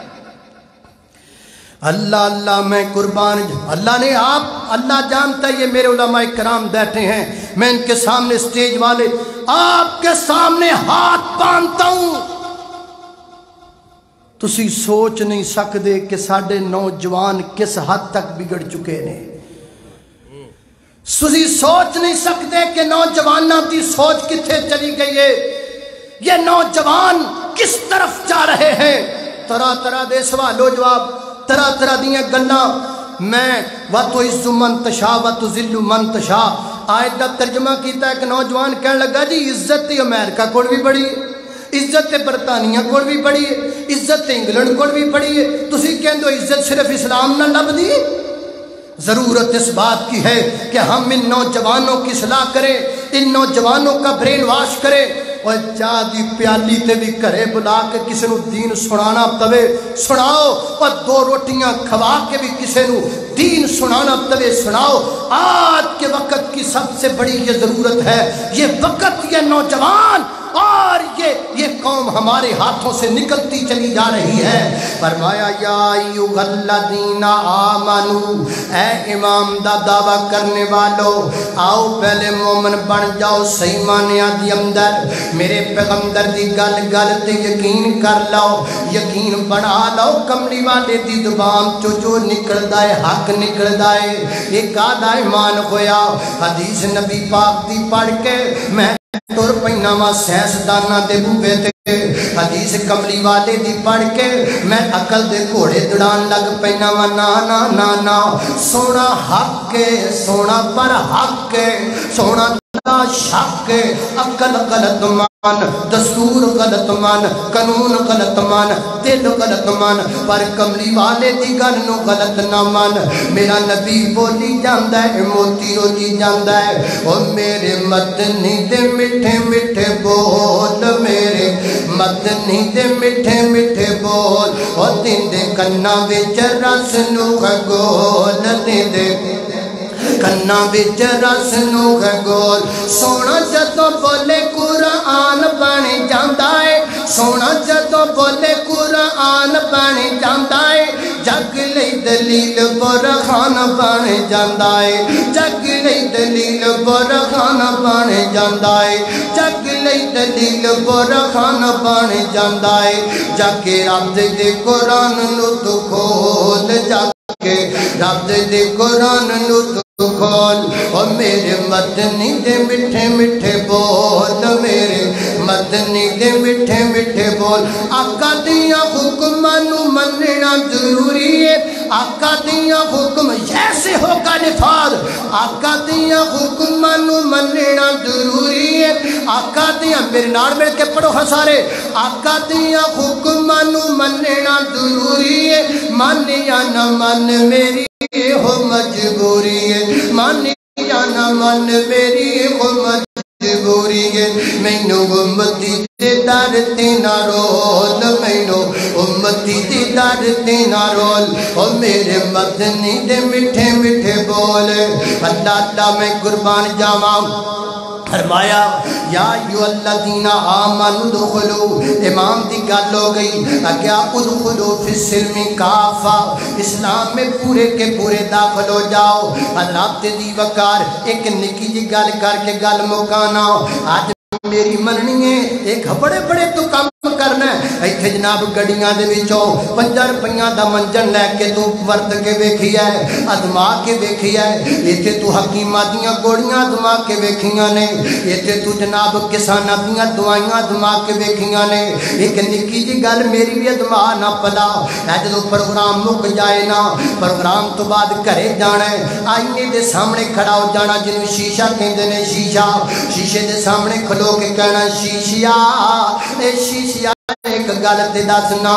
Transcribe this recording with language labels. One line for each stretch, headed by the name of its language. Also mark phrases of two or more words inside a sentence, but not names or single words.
Urdu: اللہ اللہ میں قربان، اللہ نے آپ، اللہ جانتا ہے یہ میرے علماء کرام بیٹھے ہیں، میں ان کے سامنے سٹیج والے آپ کے سامنے ہاتھ باندھتا ہوں،
Punjabi: تسی سوچ نہیں سکتے کہ ساڈے نوجوان کس حد تک بگڑ چکے نے.
Urdu: تسی سوچ نہیں سکتے کہ نوجوانوں کی سوچ کتنے چلی گئی ہے. یہ نوجوان کس طرف جا رہے ہیں.
Punjabi: طرح طرح دے سوال و جواب، طرح طرح دیاں گلاں. میں
Arabic: وَتُعِزُّ مَن تَشَاءُ وَتُذِلُّ مَن تَشَاءُ
Punjabi: آیت کا ترجمہ کیتا ہے کہ نوجوان کہنے لگا جی عزت تے امریکہ کول بھی بڑی ہے، عزت تے برطانیہ کول بھی بڑی ہے، عزت تے انگلینڈ کول بھی بڑی ہے، تسی کہندے ہو عزت صرف اسلام نہ لبدی.
Urdu: ضرورت اس بات کی ہے کہ ہم ان نوجوانوں کی اصلاح کریں، ان نوجوانوں کا
English: brain wash
Urdu: کریں.
Punjabi: اور چاہ دی پیالی تے بھی گھرے بلا کے کسی نو دین سنانا پوے سناؤ، اور دو روٹیاں کھوا کے بھی کسی نو دین سنانا پوے سناؤ.
Urdu: آج کے وقت کی سب سے بڑی یہ ضرورت ہے. یہ وقت، یہ نوجوان اور یہ قوم ہمارے ہاتھوں سے نکلتی چلی جا رہی ہے.
Punjabi: فرمایا
Arabic: یا ایھا الذین آمنو،
Punjabi: اے امام دا دعویٰ کرنے والو، آؤ پہلے مومن بن جاؤ صحیح معنیٰ دی اندر. میرے پیغمبر دی گل گل تے یقین کر لو، یقین بنا لو. کملی والے دی زبان چو جو نکلدا ہے حق نکلدا ہے. ایک آدھا ایمان ہویا حدیث نبی پاک دی پڑھ کے میں تر پینا وا سائنسداناں دے بوے تے، حدیث کملی والے دی پڑھ کے میں عقل دے گھوڑے دوڑان لگ پینا وا. نا نا نا نا، سونا حق ہے، سونا پر حق ہے، سونا لا شک ہے. عقل غلط مان، دستور غلط مان، قانون غلط مان، دل غلط مان، پر کملی والے دی گل نو غلط نہ مان. میرا نبی بولی جاندا ہے، موتی رولی جاندا ہے. او میرے مدنی دے میٹھے میٹھے بول، میرے مدنی دے میٹھے میٹھے بول. او دیندے کنا وچ رس نو گول، دیندے کنا وچ رس نو گول. سونا جدوں بولے قرآن بن جاندا ہے، سونا جدوں بولے قرآن بن جاندا ہے. جگ لئی دلیل برہان بن جاندا ہے، جگ لئی دلیل برہان بن جاندا ہے، جگ لئی دلیل برہان بن جاندا ہے. جا کے رب دے قرآن نو تو کھول، جا کے رب دے قرآن نو تو کھول. اور میرے مدنی دے میٹھے میٹھے بول، میرے مدنی دے میٹھے میٹھے بول. آقا دیاں حکماں نو مننا ضروری ہے، آقا دیاں حکم جیسے ہوگا نفاذ. آقا دیاں حکماں نو مننا ضروری ہے، آقا دیاں میرے نال مل کے پڑھو ہاں سارے. آقا دیاں حکماں نو مننا ضروری ہے، من یا نہ من میری ہو مجبوری ہے، من یا نہ من میری ہو مجبوری ہے. مینو امتی دے در تے نہ رول، مینو امتی دے در تے نہ رول. او میرے مدنی دے میٹھے میٹھے بول. اللہ اللہ میں قربان جاواں. فرمایا
Arabic: یا ایھا الذین آمنوا ادخلوا،
Punjabi: امام دی گل ہو گئی کیا
Arabic: ادخلوا فی السلم کافہ،
Urdu: اسلام میں پورے کے پورے داخل ہو جاؤ.
Punjabi: حضرات دی وقار ایک نکی جی گل کر کے گل مکانا. آج میری مننی ہے ایک بڑے بڑے تو کام کرنا ہے. ایتھے جناب گڈیاں دے وچوں 5 روپیاں دا منجن لے کے تو ورت کے ویکھیا ہے، ازما کے ویکھیا ہے. ایتھے تو حکیماں دیاں گوڑیاں ازما کے ویکھیاں نے، ایتھے تو جناب کساناں دیاں دوائیاں ازما کے ویکھیاں نے. ایک نکی جی گل میری بھی ازما نہ پلا. جدوں پروگرام مک جائے نا، پروگرام تو بعد گھرے جانا ہے، آئینے دے سامنے کھڑا ہو جانا جنوں شیشہ کہندے نے. شیشہ، شیشے دے سامنے کھلو کے کہنا شیشیا اے شیشیا ایک گل تے دسنا.